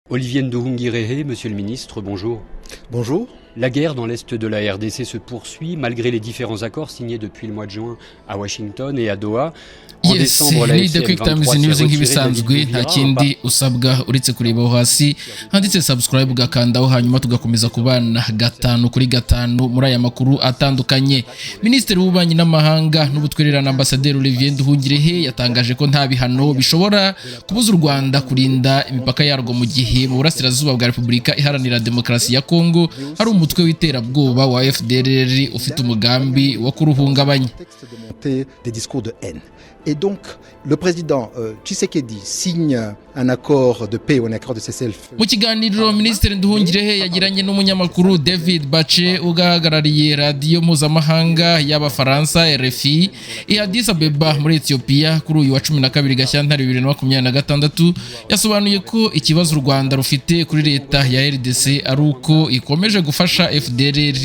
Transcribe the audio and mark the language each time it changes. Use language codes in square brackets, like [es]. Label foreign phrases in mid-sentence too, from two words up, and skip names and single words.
[fr] Olivier Nduhungirehe, Monsieur le Ministre, bonjour. Bonjour. La guerre dans l'Est de la RDC se poursuit malgré les différents accords signés depuis le mois de juin à Washington et à Doha. [rw] Yes, ni The Quick Times News nk'ibisanzwe nta kindi usabwa uretse kureba aho hasi handitse subscribe ugakandaho hanyuma tugakomeza kubana gatanu kuri gatanu muri aya makuru atandukanye. Minisitiri w'ububanyi n'amahanga n'ubutwererane Ambasaderi Olivier Nduhungirehe yatangaje ko nta bihano bishobora kubuza u Rwanda kurinda imipaka yarwo mu gihe mu burasirazuba bwa Repubulika Iharanira Demokarasi ya Kongo hari umutwe w'iterabwoba wa FDLR ufite umugambi wo kuruhungabanya. [fr] Des discours de haine. Et donc, le président Tshisekedi signe un accord de paix ou un accord de cessez-le-feu. [rw] Mu kiganiro Minisitiri Nduhungirehe yagiranye n'umunyamakuru David Bache ugahagarariye radiyo mpuzamahanga y'Abafaransa RFI i Addis Abeba muri Ethiopia kuri uyu wa 12 Gashyantare 2026 yasobanuye ko ikibazo u Rwanda rufite kuri leta ya RDC ari uko ikomeje gufasha FDLR.